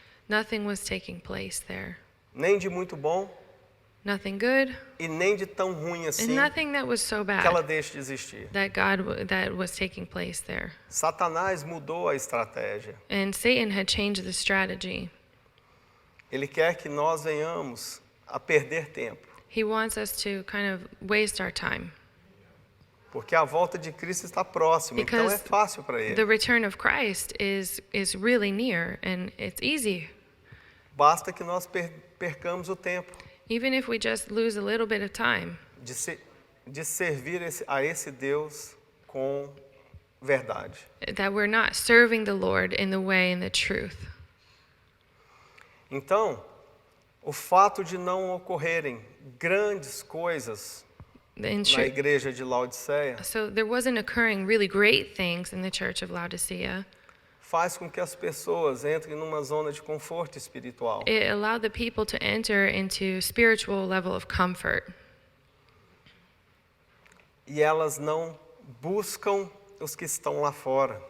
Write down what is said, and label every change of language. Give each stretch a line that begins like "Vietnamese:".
English: Nothing was taking place there.
Portuguese: nem de muito bom
English: Nothing good,
Portuguese: e nem de tão ruim assim
English: and nothing that was so
Portuguese: que ela
English: bad
Portuguese: deixe de existir.
English: that was taking place there.
Portuguese: Satanás mudou a estratégia.
English: And Satan had changed the strategy.
Portuguese: Ele quer que nós venhamos a perder tempo,
English: He wants us to kind of waste our time
Portuguese: porque a volta de Cristo está próxima, então é
English: because
Portuguese: fácil para ele.
English: the return of Christ is really near and it's easy.
Portuguese: Basta que nós percamos o tempo
English: Even if we just lose a little bit of time
Portuguese: de servir a esse Deus com verdade.
English: that we're not serving the Lord in the way and the truth.
Portuguese: Então, o fato de não ocorrerem grandes coisas
English: In
Portuguese: na
English: short,
Portuguese: igreja de Laodiceia
English: so there wasn't occurring really great things in the church of Laodicea.
Portuguese: faz com que as pessoas entrem numa zona de conforto espiritual.
English: It allowed the people to enter into spiritual level of comfort.
Portuguese: E elas não buscam os que estão lá fora.